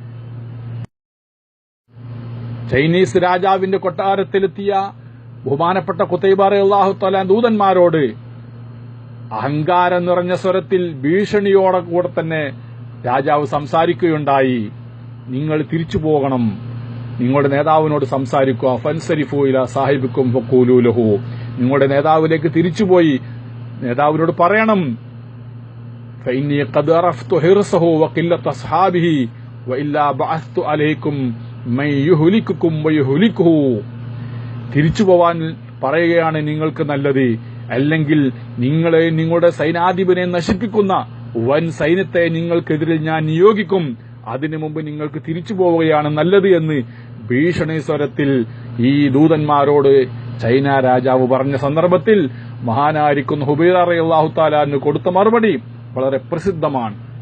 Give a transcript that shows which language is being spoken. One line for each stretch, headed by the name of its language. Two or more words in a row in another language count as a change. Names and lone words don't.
Malayalam: ചൈനീസ് രാജാവിന്റെ കൊട്ടാരത്തിലെത്തിയ ബഹുമാനപ്പെട്ട ഖുതൈബ
Arabic: رضي الله تعالى
Malayalam: ദൂതന്മാരോട് അഹങ്കാരം നിറഞ്ഞ സ്വരത്തിൽ ഭീഷണിയോടെ കൂടെ തന്നെ രാജാവ് സംസാരിക്കുകയുണ്ടായി. നിങ്ങൾ തിരിച്ചു പോകണം, നിങ്ങളുടെ നേതാവിനോട് സംസാരിക്കുക.
Arabic: فانصرفوا إلى صاحبكم فقولوا له.
Malayalam: നിങ്ങളുടെ നേതാവിലേക്ക് തിരിച്ചുപോയി നേതാവിനോട് പറയണം,
Arabic: فإني قد عرفت حرصه وقلة أصحابه وإلا بعثت عليكم من يهلككم ويهلكه.
Malayalam: തിരിച്ചു പോവാൻ പറയുകയാണ് നിങ്ങൾക്ക് നല്ലത്, അല്ലെങ്കിൽ നിങ്ങളെ നിങ്ങളുടെ സൈനാധിപനെ നശിപ്പിക്കുന്ന വൻ സൈന്യത്തെ നിങ്ങൾക്കെതിരിൽ ഞാൻ നിയോഗിക്കും, അതിനു മുമ്പ് നിങ്ങൾക്ക് തിരിച്ചു പോവുകയാണ് നല്ലത് എന്ന് ഭീഷണി സ്വരത്തിൽ ഈ ദൂതന്മാരോട് ചൈന രാജാവ് പറഞ്ഞ സന്ദർഭത്തിൽ മഹാനായിരിക്കുന്ന ഹുബൈറ
Arabic: رضي الله تعالى عنه
Malayalam: കൊടുത്ത മറുപടി വളരെ പ്രസിദ്ധമാണ്.